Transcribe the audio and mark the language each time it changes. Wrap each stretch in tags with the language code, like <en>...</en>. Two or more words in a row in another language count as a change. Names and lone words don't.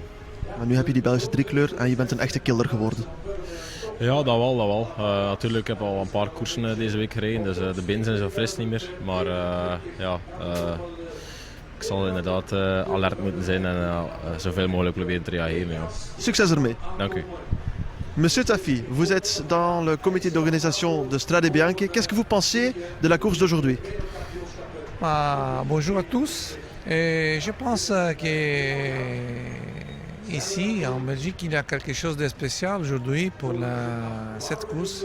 <nl>Maar nu heb je die Belgische driekleur en je bent een echte killer geworden. Ja, dat wel, dat wel. Natuurlijk heb ik al een paar koersen deze week gereden, dus de benen zijn zo fris niet meer. Maar ja, ik zal inderdaad alert moeten zijn en zoveel mogelijk proberen te reageren. Ja. Succes ermee. Dank u.</nl> <fr>Monsieur Tafi, vous êtes dans le comité d'organisation de Strade Bianche. Qu'est-ce que vous pensez de la course d'aujourd'hui? Bonjour à tous. Je pense que ici, en Belgique, il y a quelque chose de spécial aujourd'hui pour cette course.</fr>